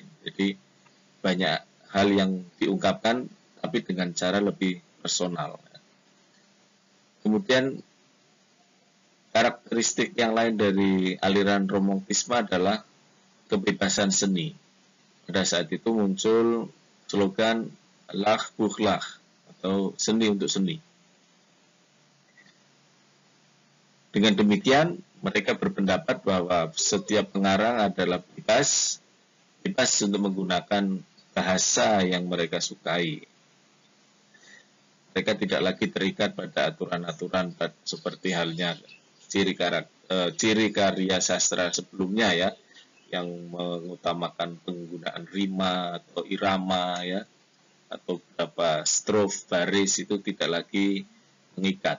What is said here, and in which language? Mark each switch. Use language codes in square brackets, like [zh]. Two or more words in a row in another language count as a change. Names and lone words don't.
[id] Jadi banyak hal yang diungkapkan, tapi dengan cara lebih personal. Kemudian karakteristik yang lain dari aliran romantisme adalah kebebasan seni. Pada saat itu muncul slogan [fr] l'art pour l'art [id] atau seni untuk seni. Dengan demikian, mereka berpendapat bahwa setiap pengarang adalah bebas untuk menggunakan bahasa yang mereka sukai. Mereka tidak lagi terikat pada aturan-aturan seperti halnya ciri karya sastra sebelumnya ya, yang mengutamakan penggunaan rima atau irama ya, atau beberapa strof baris itu tidak lagi mengikat.